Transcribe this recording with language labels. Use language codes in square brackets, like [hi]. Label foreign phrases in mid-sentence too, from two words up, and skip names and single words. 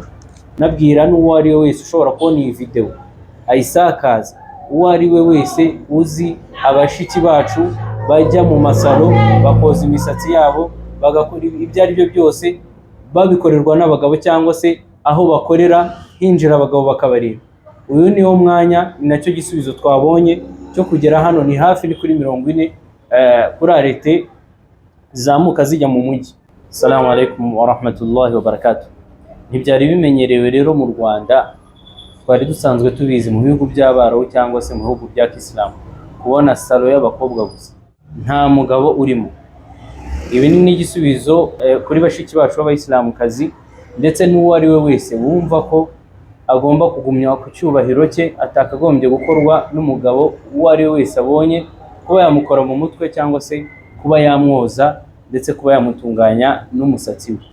[rw] Nabwira n'uwo ari we wese ushobora kubona iyi video ayisakaza, uwo ari we wese uzi abashiki bacu bajya mu masalo bakoza imisatsi yabo bagakora ibyo ari byo byose babikorerwa n'abagabo, cyangwa se aho bakorera hinjira abagabo bakabareba. Uyu niwo mwanya, ni nacyo gisubizo twabonye cyo kugera hano. Ni hafi ni kuri 40 kuri arete zamuka zijya mu mujyi. [ar] السلام عليكم ورحمة الله وبركاته. [rw] Ntibyari bimenyerewe rero mu Rwanda, twari dusanzwe tubizi mu bihugu by'Abarabu cyangwa se mu bihugu bya Kisilamu kubona salo y'abakobwa gusa, nta mugabo urimo. Ibi ni igisubizo kuri bashiki bacu b'abayisilamukazi, ndetse n'uwo ari we wese wumva ko agomba kugumya ku cyubahiro cye, atakagombye gukorwa n'umugabo uwo ari we wese abonye, kuba yamukora mu mutwe cyangwa se kuba yamwoza ndetse kuba yamutunganya n'umusatsi we.